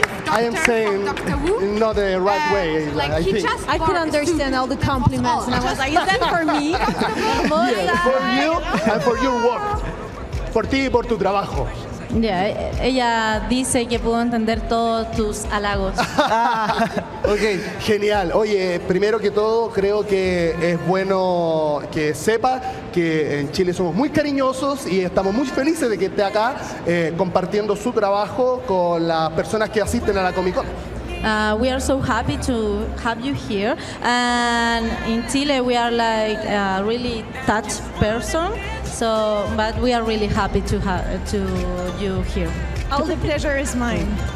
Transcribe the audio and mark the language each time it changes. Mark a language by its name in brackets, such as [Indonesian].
[English] I am saying not the right way. I think. I could understand all the compliments, and I was like, "Is that for me?" Yes, for you and for your work. [Spanish] Por ti y por tu trabajo. Ella dice que pudo entender todos tus halagos. Ok, genial. Oye, primero que todo, creo que es bueno que sepa que en Chile somos muy cariñosos y estamos muy felices de que esté acá compartiendo su trabajo con las personas que asisten a la Comic Con. [English] We are so happy to have you here, and in Chile we are like a really touched person. So, but we are really happy to have you here. All the pleasure is mine.